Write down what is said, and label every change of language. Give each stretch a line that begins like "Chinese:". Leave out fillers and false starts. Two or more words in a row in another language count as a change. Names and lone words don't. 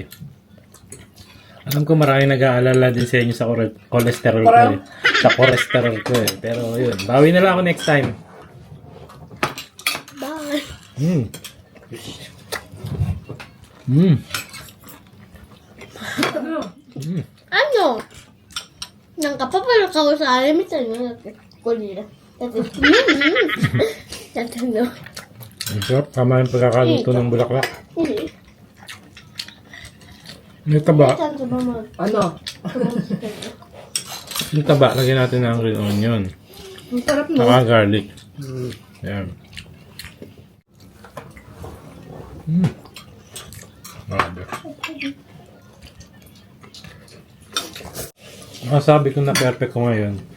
Filipino: Alam ko maraming nag-aalala din sa inyo sa cholesterol ko Sa cholesterol ko Pero yun, bawi na lang ako
English: next time.
Filipino: Bye. ano?
Japanese: なんかパパの顔さ、あれみたいになって、ゴリラ。だって、やってんの。
Filipino: Ang sarap. Tama yung pagkakaluto ng bulaklak.
Japanese: いい
Filipino: Yung taba.
Japanese: ちゃんとママ、
Filipino: Ano? Yung taba, lagyan natin ng
English: green onion.
Filipino: Ang sarap no? Saka garlic. Yan. Grabe. Masabi ko na perfect ko ngayon.